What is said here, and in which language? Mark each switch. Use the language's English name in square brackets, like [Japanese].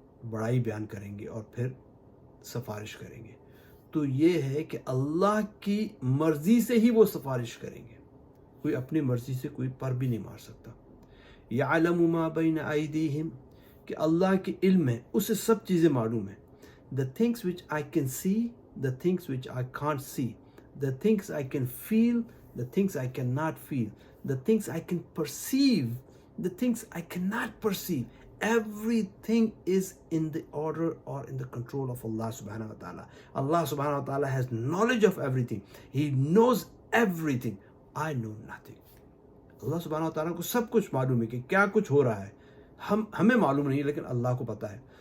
[Urdu] بڑائی بیان کریں گے اور پھر سفارش کریں گے. تو یہ ہے کہ اللہ کی مرضی سے ہی وہ سفارش کریں گے. کوئی اپنی مرضی سے کوئی پر بھی نہیں مار سکتا. [Arabic] یعلم ما بین ایدیہم، [Urdu] کہ اللہ کے علم ہے، اسے سب چیزیں معلوم ہیں. [English] The things which I can see, the things which I can't see, the things I can feel, the things I cannot feel, the things I can perceive, the things I cannot perceive. Everything is in the order or in the control of Allah subhanahu wa ta'ala. Allah subhanahu wa ta'ala has knowledge of everything. He knows everything. I know nothing. [Urdu] اللہ سبحانہ وتعالیٰ کو سب کچھ معلوم ہے کہ کیا کچھ ہو رہا ہے. ہمیں معلوم نہیں لیکن اللہ کو پتہ ہے.